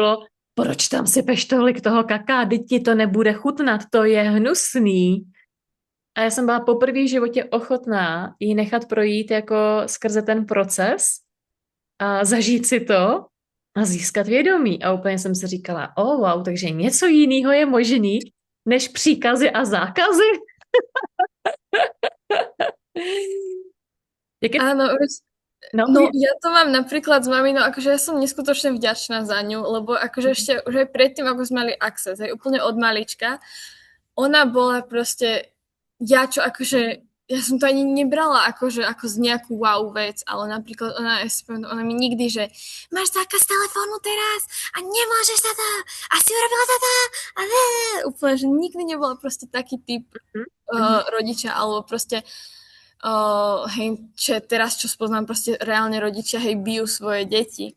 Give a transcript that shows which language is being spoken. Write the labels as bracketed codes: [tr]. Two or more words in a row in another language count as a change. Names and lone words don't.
[cs] bylo, proč tam sypeš tolik toho kaká, teď ti to nebude chutnat, to je hnusný. A já jsem byla poprvé v životě ochotná ji nechat projít jako skrze ten proces a zažít si to a získat vědomí. A úplně jsem si říkala, wow, takže něco jiného je možný, než příkazy a zákazy. [sk] Áno, No, no ja to mám napríklad s maminou, akože ja som neskutočne vďačná za ňu, lebo akože ešte už aj predtým, ako sme mali access, aj úplne od malička, ona bola proste, ja čo akože, ja som to ani nebrala akože ako z nejakú wow vec, ale napríklad ona mi nikdy, že máš zákaz telefónu teraz a nemôžeš sa to a si urobila toto a ne, úplne, že nikdy nebola proste taký typ rodiča, alebo proste hej, čo spoznám, proste reálne rodičia, hej, bijú svoje deti.